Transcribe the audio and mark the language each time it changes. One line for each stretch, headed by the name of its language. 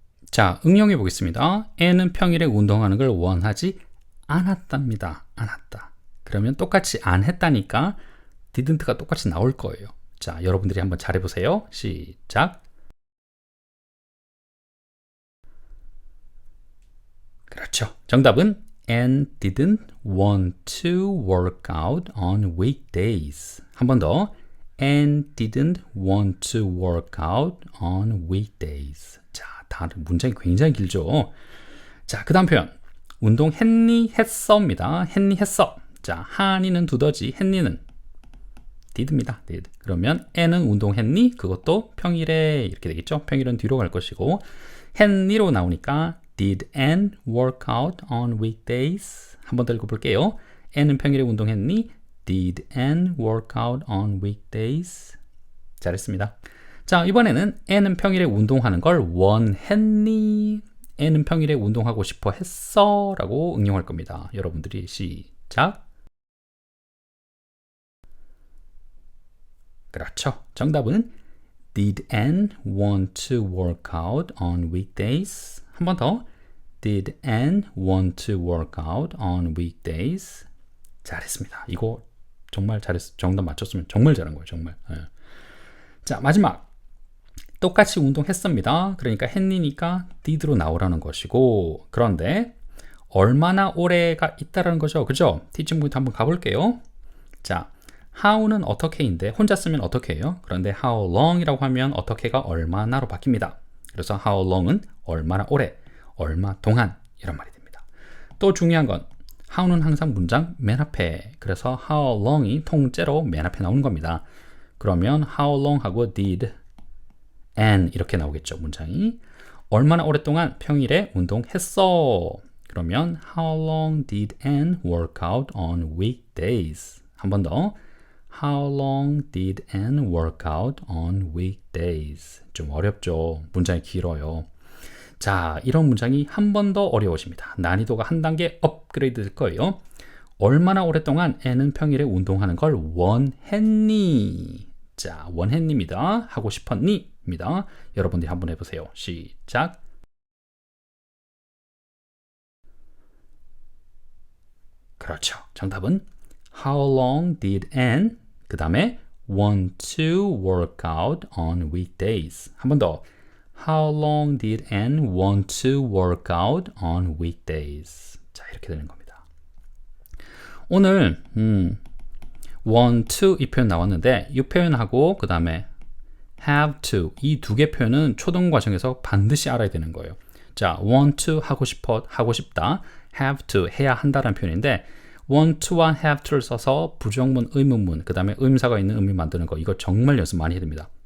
Korean: 자, 응용해 보겠습니다. N은 평일에 운동하는 걸 원하지 않았답니다. 않았다. 그러면 똑같이 안 했다니까 didn't가 똑같이 나올 거예요. 자, 여러분들이 한번 잘해보세요. 시작. 그렇죠. 정답은
English: and didn't want to work out on weekdays.
Korean: 한 번 더.
English: and didn't want to work out on weekdays.
Korean: 자, 다른 문장이 굉장히 길죠. 자, 그 다음 표현. 운동했니? 했어입니다. 했니? 했어. 자, 하니는 두더지, 했니는 did입니다. did. 그러면 N은 운동했니? 그것도 평일에 이렇게 되겠죠. 평일은 뒤로 갈 것이고 했니로 나오니까
English: did N work out on weekdays?
Korean: 한 번 더 읽어볼게요. N은 평일에 운동했니?
English: Did N work out on weekdays?
Korean: 잘했습니다. 자, 이번에는 N은 평일에 운동하는 걸 원했니? N은 평일에 운동하고 싶어 했어? 라고 응용할 겁니다. 여러분들이 시작. 그렇죠. 정답은
English: Did N want to work out on weekdays?
Korean: 한 번 더.
English: Did N want to work out on weekdays?
Korean: 잘했습니다. 이거 정말 잘했어. 정답 맞췄으면 정말 잘한 거예요. 정말. 네. 자, 마지막. 똑같이 운동했습니다. 그러니까 했니니까 did로 나오라는 것이고 그런데 얼마나 오래가 있다라는 거죠. 그죠? 티칭 포인트 한번 가볼게요. 자, how는 어떻게인데 혼자 쓰면 어떻게 해요? 그런데 how long이라고 하면 어떻게가 얼마나로 바뀝니다. 그래서 how long은 얼마나 오래, 얼마 동안 이런 말이 됩니다. 또 중요한 건 how는 항상 문장 맨 앞에, 그래서 how long이 통째로 맨 앞에 나오는 겁니다. 그러면 how long 하고 did and 이렇게 나오겠죠. 문장이 얼마나 오랫동안 평일에 운동했어. 그러면
English: how long did Ann work out on weekdays?
Korean: 한 번 더.
English: How long did Ann work out on weekdays?
Korean: 좀 어렵죠. 문장이 길어요. 자, 이런 문장이 한 번 더 어려워집니다. 난이도가 한 단계 업그레이드 될 거예요. 얼마나 오랫동안 Ann은 평일에 운동하는 걸 원했니? 자, 원했니입니다. 하고 싶었니? 입니다. 여러분들이 한번 해보세요. 시작. 그렇죠. 정답은
English: How long did Ann
Korean: 그 다음에
English: want to work out on weekdays?
Korean: 한 번 더.
English: How long did Ann want to work out on weekdays?
Korean: 자, 이렇게 되는 겁니다. 오늘 want to 이 표현 나왔는데 이 표현하고 그 다음에 have to 이 두 개 표현은 초등 과정에서 반드시 알아야 되는 거예요. 자, want to 하고 싶어, 하고 싶다. have to 해야 한다라는 표현인데 want to와 have to를 써서 부정문, 의문문, 그 다음에 의문사가 있는 의미 만드는 거 이거 정말 연습 많이 해야 됩니다.